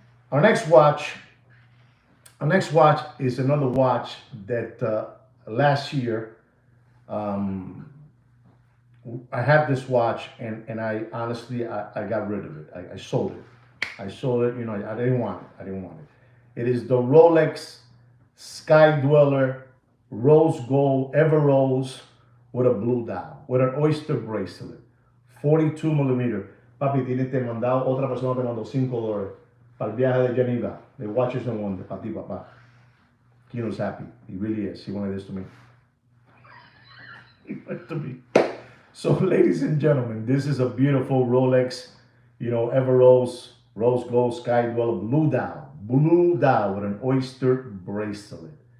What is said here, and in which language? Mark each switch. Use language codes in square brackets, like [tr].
[en] Our next watch is another watch that last year I had this watch and I honestly I got rid of it. I sold it. You know, I didn't want it. It is the Rolex Sky-Dweller rose gold ever rose with a blue dial, with an oyster bracelet, 42 millimeter. [es] Papi, tienes te mandado, otra persona te mandó $5 para el viaje de Geneva. [en] The watches and wonder, [es] para ti, papá. [en] Kino's happy. He really is. He wanted this to me. He wanted to me. So, ladies and gentlemen, this is a beautiful Rolex, you know, ever rose gold Sky-Dweller blue dial with an oyster bracelet.